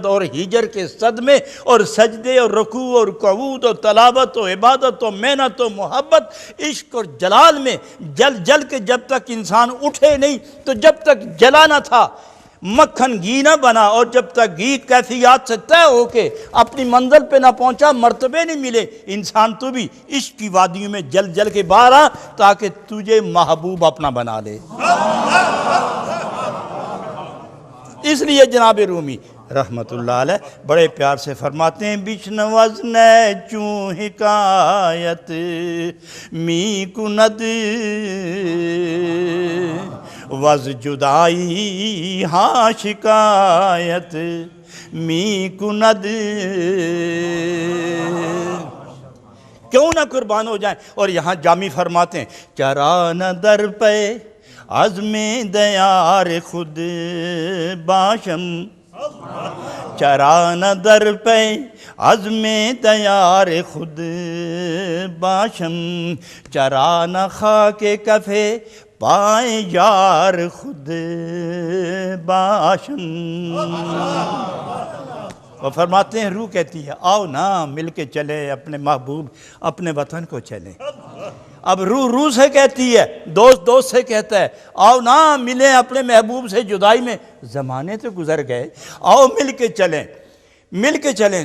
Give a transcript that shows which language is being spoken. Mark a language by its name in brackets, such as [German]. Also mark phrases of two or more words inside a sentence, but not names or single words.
[Urdu] اور ہجر کے صدمے اور سجدے اور رکوع اور قعود اور تلاوت و عبادت و محنت و محبت، عشق اور جلال میں جل جل کے جب تک انسان اٹھے نہیں تو جب تک جلا نہ تھا مکھن گھی نہ بنا، اور جب تک گھی کیفیات سے طے ہو کے اپنی منزل پہ نہ پہنچا مرتبے نہیں ملے، انسان تو بھی عشق کی وادیوں میں جل جل کے باہر آ تاکہ تجھے محبوب اپنا بنا لے۔ اس لیے جناب رومی [Arabic] رحمت اللہ علیہ [Urdu] بڑے پیار سے فرماتے ہیں [Persian] بشن وزن چوں حکایت می کند وز جدائی ہاں شکایت می کند۔ [Urdu] کیوں نہ قربان ہو جائیں، اور یہاں جامی فرماتے ہیں [Persian] چران در پہ عزم دیار خود باشم، چران در پہ عزم دیار خود باشم، چران خاک کفے پائیں یار خود باشم۔ [Urdu] وہ فرماتے ہیں روح کہتی ہے آؤ نا مل کے چلے اپنے محبوب اپنے وطن کو چلیں۔ اب روح سے کہتی ہے، دوست سے کہتا ہے آؤ نا ملیں اپنے محبوب سے، جدائی میں زمانے تو گزر گئے، آؤ مل کے چلیں۔